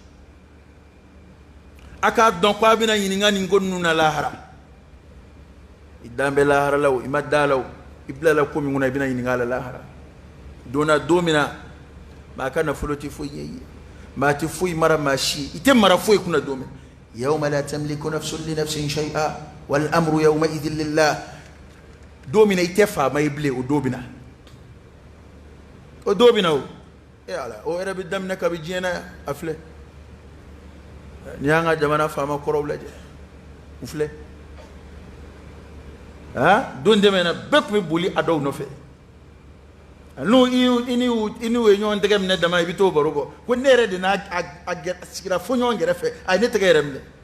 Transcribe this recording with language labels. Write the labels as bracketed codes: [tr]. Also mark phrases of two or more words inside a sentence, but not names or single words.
[bm] a k'a dɔn ko a bɛna ɲininka nin ko ninnu na lahara i dan bɛ lahara la o i ma da la o i bilala ko min kɔnɔ i bɛna ɲininka a la lahara donna don min na maa ka nafolo tɛ foyi ɲɛ i ye maa tɛ foyi mara maa si i tɛ mara foyi kunna don min [ar] يوم لا تملك نفس لنفس شيئا والأمر يومئذ لله [bm] don min na i tɛ faama ye bilen o don bɛ na o don bɛ na o ala o yɛrɛ bɛ daminɛ kabi diɲɛ na a filɛ ni y'an ka jamana faama kɔrɔw lajɛ u filɛ don tɛmɛna bɛɛ tun bɛ boli a dɔw nɔfɛ n'u i n'u ye ɲɔgɔn tɛgɛ minɛ dama i bɛ t'o baro bɔ ko ne yɛrɛ de n'a sigira fo ɲɔgɔn kɛrɛfɛ a ye ne tɛgɛ yɛrɛ minɛ